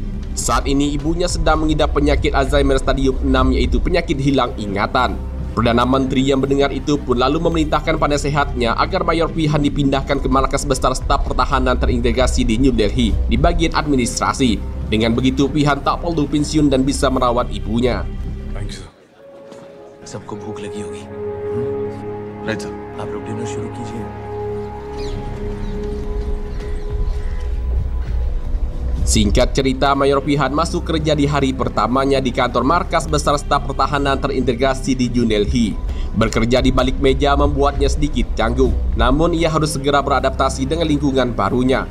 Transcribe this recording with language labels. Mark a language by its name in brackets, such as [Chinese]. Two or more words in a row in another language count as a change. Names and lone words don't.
[Indonesian] Saat ini ibunya sedang mengidap penyakit Alzheimer stadium 6, yaitu penyakit hilang ingatan. Perdana Menteri yang mendengar itu pun lalu memerintahkan penasehatnya agar Mayor Pihan dipindahkan ke markas besar staf pertahanan terintegrasi di New Delhi di bagian administrasi. Dengan begitu, Pihan tak perlu pensiun dan bisa merawat ibunya. [English] Thank you, sir. [Hindi] सबको भूख लगी होगी। [English] Right, sir. [Hindi] आप लोग डिनर शुरू कीजिए। [Indonesian] Singkat cerita, Mayor Pihan masuk kerja di hari pertamanya di kantor markas besar staf pertahanan terintegrasi di New Delhi. Bekerja di balik meja membuatnya sedikit canggung, namun ia harus segera beradaptasi dengan lingkungan barunya.